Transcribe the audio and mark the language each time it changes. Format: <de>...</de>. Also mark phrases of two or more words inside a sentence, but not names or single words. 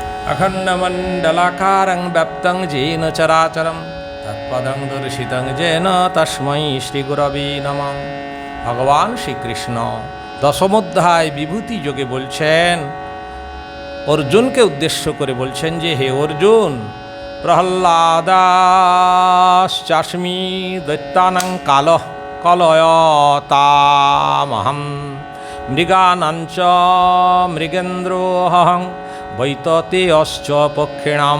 <sa>अखण्डमण्डलाकारं व्याप्तं येन चराचरं तत्पदं दर्शितं येन तस्मै श्रीगुरवे नमः।</sa> <bn>ভগবান শ্রীকৃষ্ণ দশমোধ্যায় বিভূতি যোগে বলছেন, অর্জুনকে উদ্দেশ্য করে বলছেন যে হে অর্জুন,</bn> <sa>প্রহ্লাদাশ্চাস্মি দৈত্যানাং কলয়তামহং মৃগানাঞ্চ মৃগেন্দ্রোহং বৈততেয়শ্চ পক্ষিণাম।</sa>